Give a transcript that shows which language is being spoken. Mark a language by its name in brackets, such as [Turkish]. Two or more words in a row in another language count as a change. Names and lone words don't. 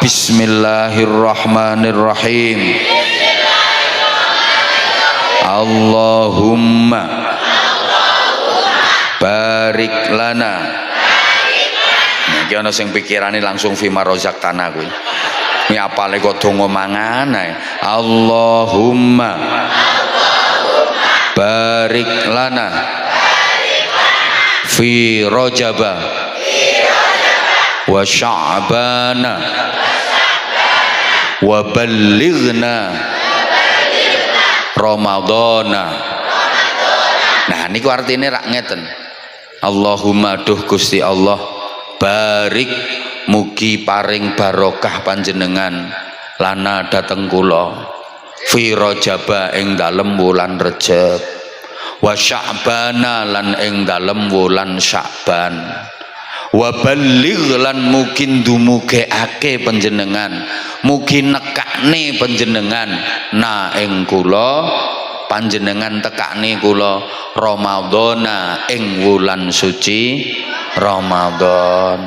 [Arabic] بسم الله الرحمن الرحيم. اللهم بارك لنا. [Javanese] Iki ana sing pikirane langsung fima rozak tanah kuwi. Ini apale kok donga mangan ae. [Arabic] اللهم بارك لنا في رجب وشعبان وبلغنا رمضان. [Javanese] Nah niku artine rak ngeten. Allahumma duh Gusti Allah, barik mugi paring barokah panjenengan lana dateng kula fi Rajaba ing dalem wulan Rejab, [Arabic] وشعبان [Javanese] lan ing dalem wulan Sya'ban, [Arabic] وبلغ [Javanese] lan mugi ndumugeake panjenengan, mugi nekakne panjenengan na ing kula, panjenengan tekakne kula Ramadana ing wulan suci Ramadan.